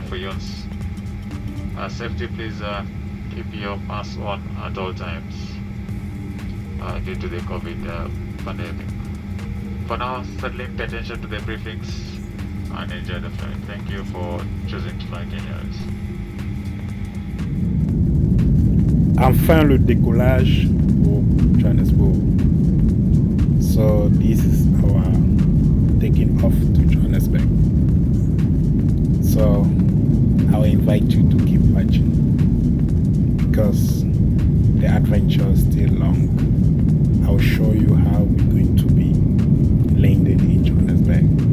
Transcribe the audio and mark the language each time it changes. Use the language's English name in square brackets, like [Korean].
[English] For your safety, please keep your mask on at all times due to the COVID pandemic. For now, certainly pay attention to the briefings and enjoy the flight. Thank you for choosing to fly Kenya Airways. [French] Enfin le décollage pour Johannesburg. [English] So this is our taking off to Johannesburg. So I will invite you to keep watching because the adventure is still long. I will show you how we're going to be landing in Johannesburg.